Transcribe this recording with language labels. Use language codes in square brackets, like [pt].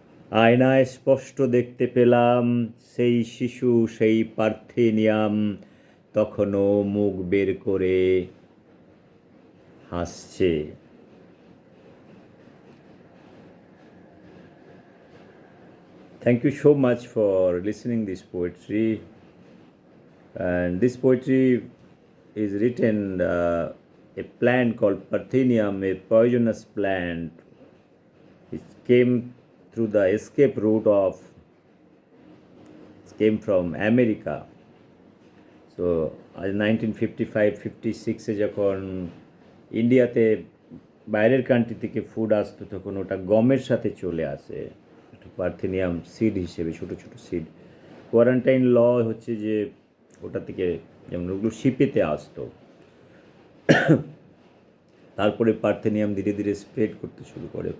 [bn] আয়নায় স্পষ্ট দেখতে পেলাম সেই শিশু, সেই পার্থেনিয়াম তখনও মুখ বের করে হাসছে। [en] Thank you so much for listening this poetry. And this poetry is written a plant called Parthenium, a poisonous plant which came through the escape route came from America. [bn] So 1955-56 যখন ইন্ডিয়াতে বাইরের country থেকে food আসতো, তখন ওটা গমের সাথে চলে আসে পার্থেনিয়াম সিড হিসেবে, ছোটো ছোটো সিড। কোয়ারেন্টাইন ল হচ্ছে যে ওটা থেকে যেমন ওগুলো শিপেতে আসতো, তারপরে পার্থেনিয়াম ধীরে ধীরে স্প্রেড করতে শুরু করে।